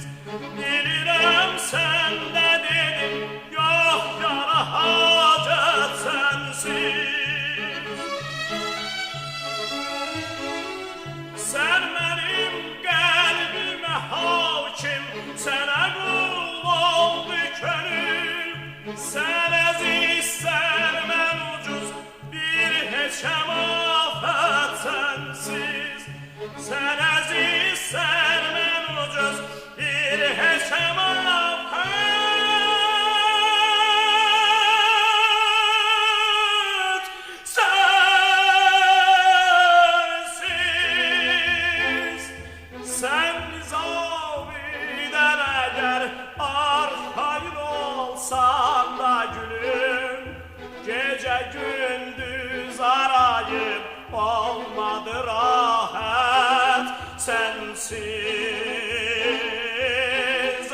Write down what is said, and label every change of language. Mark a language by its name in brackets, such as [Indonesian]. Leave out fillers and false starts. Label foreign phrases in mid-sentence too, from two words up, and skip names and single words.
[Azerbaijani] Bilirəm sen de dedin, yok yara hacet sensiz. [Turkish] Sen benim kalbime hakim, [Azerbaijani] sənə qul oldu könül. Sən əzizsən, mən ucuz, bir heçəm afət sənsiz. Sən əzizsən, mən ucuz, bir heçəm afət sensiz. [Turkish] Sen nizamiden eğer arxayın olsan da gülüm, gece gündüz arayıp olmadı rahat sensiz.